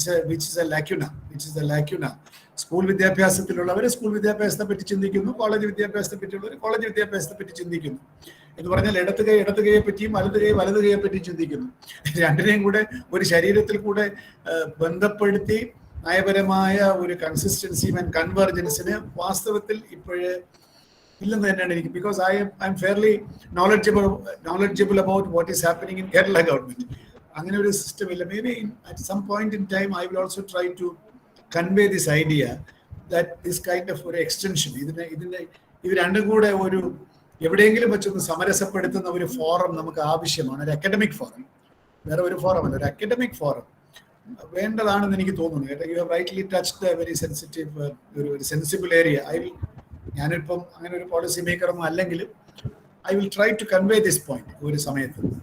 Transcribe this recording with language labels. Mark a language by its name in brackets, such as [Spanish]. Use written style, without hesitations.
[English] which is a lacuna. [Malayalam] School വിദ്യാഭ്യാസത്തിലുള്ളവർ school വിദ്യാഭ്യാസത്തെ പറ്റി ചിന്തിക്കുന്നു, കോളേജ് വിദ്യാഭ്യാസത്തെ പറ്റിയുള്ളവർ കോളേജ് വിദ്യാഭ്യാസത്തെ പറ്റി ചിന്തിക്കുന്നു. എന്ന് പറഞ്ഞാൽ ഇടത് കൈയെ പറ്റിയും വലത് കൈയെ പറ്റിയും ചിന്തിക്കുന്നു. രണ്ടിനെയും കൂടെ ഒരു ശരീരത്തിൽ കൂടെ ബന്ധപ്പെടുത്തി നയപരമായ ഒരു കൺസിസ്റ്റൻസി ആൻഡ് കൺവെർജൻസിന് വാസ്തവത്തിൽ ഇപ്പോഴേ ഇല്ലെന്ന് തന്നെയാണ് എനിക്ക്. [English] Because I'm fairly knowledgeable about what is happening in Kerala government. [Malayalam] അങ്ങനെ ഒരു സിസ്റ്റം ഇല്ല. [English] maybe at some point in time I will also try to convey this idea that this kind of [Malayalam] ഒരു extension ഇത് രണ്ടും കൂടെ ഒരു എവിടെയെങ്കിലും വെച്ചൊന്ന് സമരസപ്പെടുത്തുന്ന ഒരു ഫോറം നമുക്ക് ആവശ്യമാണ്. ഒരു അക്കാഡമിക് ഫോറം, വേറെ ഒരു ഫോറം അല്ല, ഒരു അക്കാഡമിക് ഫോറം വേണ്ടതാണെന്ന് എനിക്ക് തോന്നുന്നു. [English] You have rightly touched a very sensitive ഒരു sensible area. [Malayalam] ഞാനിപ്പം അങ്ങനെ ഒരു പോളിസി മേക്കർ ഒന്നും അല്ലെങ്കിലും [English] I will try to convey this point [Malayalam] ഒരു സമയത്ത്.